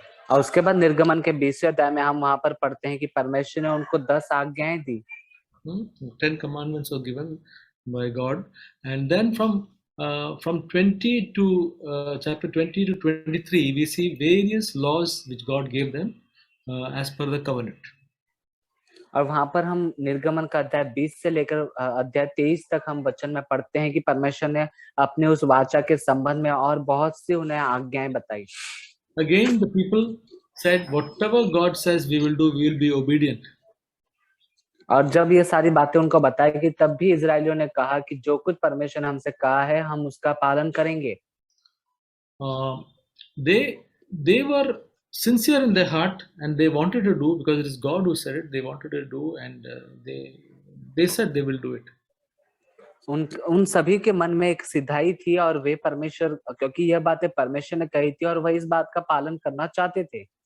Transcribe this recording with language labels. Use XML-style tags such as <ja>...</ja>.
<hi>और उसके बाद निर्गमन के 20वें अध्याय में हम वहां पर पढ़ते हैं कि परमेश्वर ने उनको 10 आज्ञाएं दी.</hi> <en>10 commandments were given by God, and then from 20 to chapter 20 to 23, we see various laws which God gave them as per the covenant.</en> <hi>और वहां पर हम निर्गमन का अध्याय 20 से लेकर अध्याय 23 तक हम वचन में पढ़ते हैं कि परमेश्वर ने अपने उस वाचा के संबंध में और बहुत सी उन्हें आज्ञाएं बताई.</hi> <en>Again, the people said, whatever God says we will do, we will be obedient.</en> <hi>और जब ये सारी बातें उनको बताई कि तब भी इजरायलियों ने कहा कि जो कुछ परमेश्वर ने हमसे कहा है हम उसका पालन करेंगे.</hi> <en>They were sincere in their heart and they wanted to do, because it is God who said it, they wanted to do, and they said they will do it.</en> <hi>उन सभी के मन में एक सिधाई थी और वे परमेश्वर, क्योंकि यह बातें परमेश्वर ने कही थी और वह इस बात का पालन करना चाहते थे.</hi>